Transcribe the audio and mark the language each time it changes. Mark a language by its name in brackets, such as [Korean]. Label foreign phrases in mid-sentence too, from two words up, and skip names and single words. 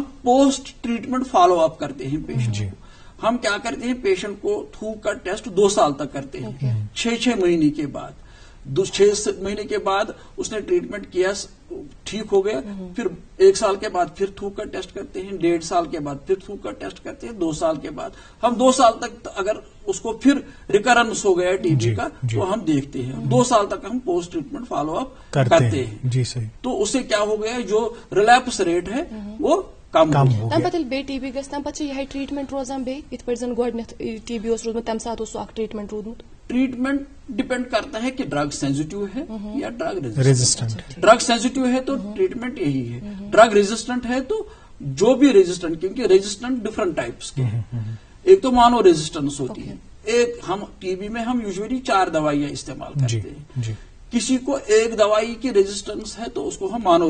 [English] post treatment follow up [Urdu] کرتے ہیں پیشنٹ کو ہم کیا کرتے ہیں پیشنٹ کو تھوک کا ٹیسٹ 2 سال تک کرتے ہیں 6 مہینے کے بعد 6 مہینے کے بعد اس نے ٹریٹمنٹ کیا ٹھیک ہو گیا پھر 1 سال کے بعد پھر تھوک کا ٹیسٹ کرتے ہیں 1.5 سال کے بعد پھر تھوک کا ٹیسٹ کرتے ہیں 2 سال کے بعد ہم 2 سال تک اگر اس کو پھر ریکرنس ہو گیا TB کا تو ہم دیکھتے ہیں 2 سال تک ہم [English] post treatment follow up [Urdu] کرتے ہیں جی صحیح تو اس سے کیا ہو گیا جو [English] relapse rate [Urdu] ہے وہ کم ہو [Kashmiri] تمہ پتہ بیٚیہِ TB گژھِ تمہ پتہٕ چھِ یِہے ٹریٹمنٹ روزان بیٚیہِ یِتھ پٲٹھۍ زن گۄڈنیٚتھ TB اوس روٗدمُت تمہِ ساتہٕ اوس سُہ اکھ ٹریٹمنٹ روٗدمُت [Urdu] ٹریٹمنٹ ڈپینڈ کرتا ہے کہ [English] drug sensitive [Urdu] ہے یا ڈرگ ریزسٹنٹ [English] drug sensitive [Urdu] ہے تو ٹریٹمنٹ یہی ہے [English] drug resistant [Urdu] ہے تو جو بھی ریزسٹنٹ کیونکہ ریزسٹنٹ [English] different types [Urdu] کے ہیں ایک تو [English] mono resistance [Urdu] ہوتی ہے ایک ہم TB میں ہم یوزلی 4 دوائیاں استعمال کرتے ہیں کسی کو ایک دوائی کی ریزسٹنس ہے تو اس کو ہم مانو